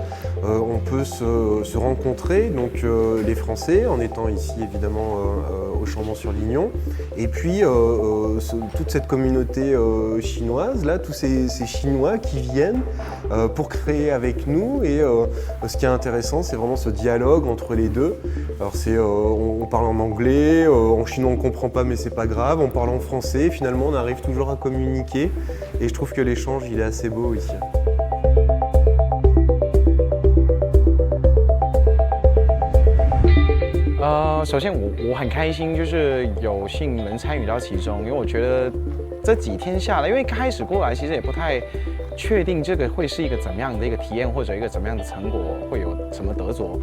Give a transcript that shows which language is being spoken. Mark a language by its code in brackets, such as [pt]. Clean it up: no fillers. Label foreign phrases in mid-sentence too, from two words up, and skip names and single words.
[fr] On peut se rencontrer, donc les Français, en étant ici évidemment au Chambon-sur-Lignon, et puis toute cette communauté chinoise, là, tous ces Chinois qui viennent pour créer avec nous. Et ce qui est intéressant, c'est vraiment ce dialogue entre les deux. Alors on parle en anglais, en chinois on ne comprend pas mais c'est pas grave, on parle en français, finalement on arrive toujours à communiquer et je trouve que l'échange il est assez beau ici. [zh] 首先我很开心，就是有幸能参与到其中，因为我觉得这几天下来，因为开始过来其实也不太确定这个会是一个怎么样的一个体验，或者一个怎么样的成果，会有什么得着。